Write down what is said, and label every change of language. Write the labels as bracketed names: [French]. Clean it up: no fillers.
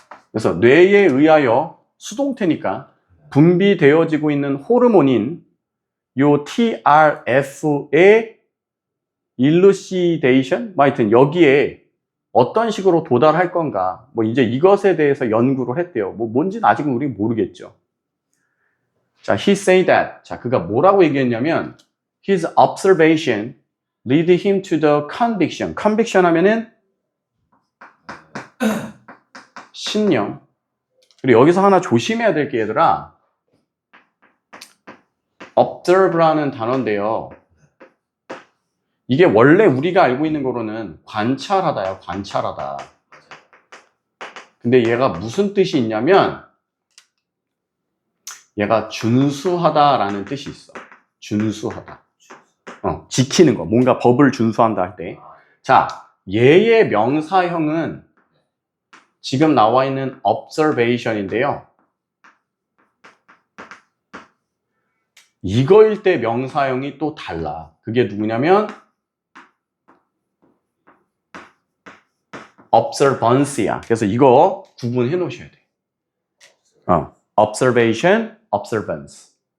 [Korean] 그래서 뇌에 의하여 수동태니까 분비되어지고 있는 호르몬인 요 TRF의 일루시데이션? 뭐 하여튼 여기에 어떤 식으로 도달할 건가, 뭐 이제 이것에 대해서 연구를 했대요. 뭐 뭔지는 아직은 우리 모르겠죠. [English] 자, he said that. [Korean] 자, 그가 뭐라고 얘기했냐면 [English] his observation lead him to the conviction. [Korean] conviction 하면은 신념. 그리고 여기서 하나 조심해야 될 게 얘들아, observe라는 단어인데요. 이게 원래 우리가 알고 있는 거로는 관찰하다야, 관찰하다. 근데 얘가 무슨 뜻이 있냐면 얘가 준수하다라는 뜻이 있어. 준수하다. 지키는 거. 뭔가 법을 준수한다 할 때. 자, 얘의 명사형은 지금 나와 있는 observation인데요. 이거일 때 명사형이 또 달라. 그게 누구냐면 observance야. 그래서 이거 구분해 놓으셔야 돼. [English] observation, observance.